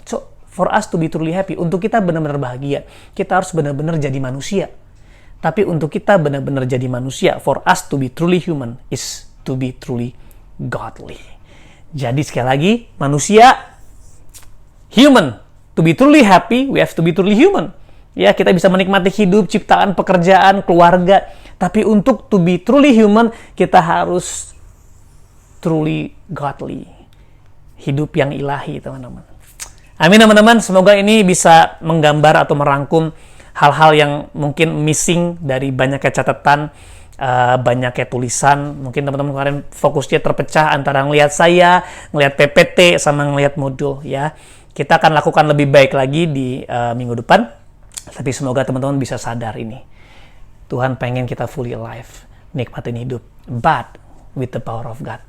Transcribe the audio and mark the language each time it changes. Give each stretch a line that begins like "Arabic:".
English: So, for us to be truly happy,
Indonesian: untuk kita benar-benar bahagia, kita harus benar-benar jadi manusia. Tapi untuk kita benar-benar jadi manusia,
English: for us to be truly human is to be truly godly.
Indonesian: Jadi sekali lagi, manusia, human.
English: To be truly happy, we have to be truly human.
Indonesian: Ya, kita bisa menikmati hidup, ciptaan, pekerjaan, keluarga. Tapi untuk
English: to be truly human,
Indonesian: kita harus
English: truly godly.
Indonesian: Hidup yang ilahi, teman-teman. Amin, teman-teman. Semoga ini bisa menggambar atau merangkum hal-hal yang mungkin missing dari banyaknya catatan, banyaknya tulisan. Mungkin teman-teman kemarin fokusnya terpecah antara ngelihat saya, ngelihat PPT, sama ngelihat modul. Ya, kita akan lakukan lebih baik lagi di minggu depan. Tapi semoga teman-teman bisa sadar ini. Tuhan pengen kita
English: fully alive.
Indonesian: nikmatin hidup,
English: but with the power of God.